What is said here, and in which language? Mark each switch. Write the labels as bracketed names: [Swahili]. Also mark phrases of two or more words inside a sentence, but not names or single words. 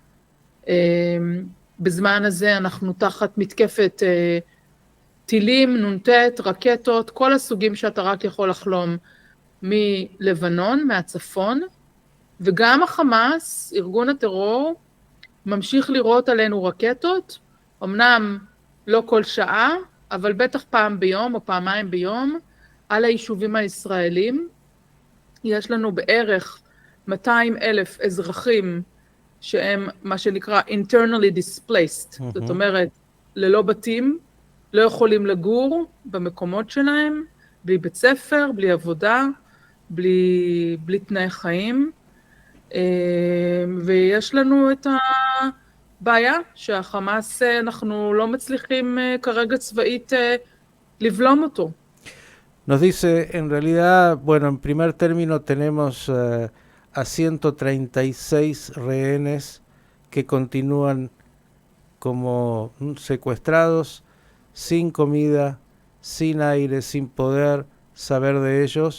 [Hebrew] בזמן הזה אנחנו תחת מתקפת טילים, נונטט, רקטות, כל הסוגים שאתה רק יכול לחלום מלבנון, מהצפון, וגם החמאס, ארגון הטרור, ממשיך לירות עלינו רקטות, אמנם לא כל שעה, אבל בטח פעם ביום או פעמיים ביום, על היישובים הישראלים. יש לנו בערך 200,000 אזרחים שהם מה שנקרא [English] internally displaced, [Hebrew] זאת אומרת, ללא בתים, לא יכולים לגור במקומות שלהם, בלי בית ספר, בלי עבודה, בלי תנאי חיים. ויש לנו את הבעיה שהחמאס, אנחנו לא מצליחים כרגע צבאית לבלום אותו. [Spanish] Nos dice, en realidad, bueno, en primer término tenemos a 136 rehenes que continúan como secuestrados, sin comida, sin aire, sin poder saber de ellos.